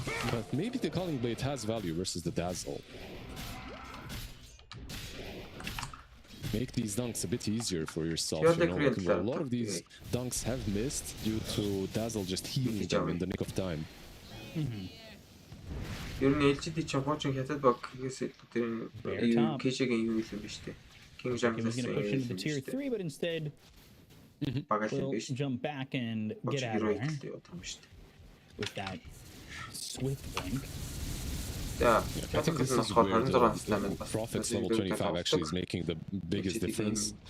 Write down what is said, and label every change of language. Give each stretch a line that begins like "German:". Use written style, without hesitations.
English: But maybe the Culling Blade has value versus the Dazzle. Make these dunks a bit easier for yourself. You know? A lot of these dunks have missed due to Dazzle just healing them in the nick of time.
Mongolian: Ер нь LGD ч хуучин хятад баггээс тэр Кэшигийн юу юм биш үү?
English: King James gonna push into tier 3, but instead will jump back and get out of there with that swift blink. Yeah, I think this is where the Prophet's level 25 actually is making the biggest difference.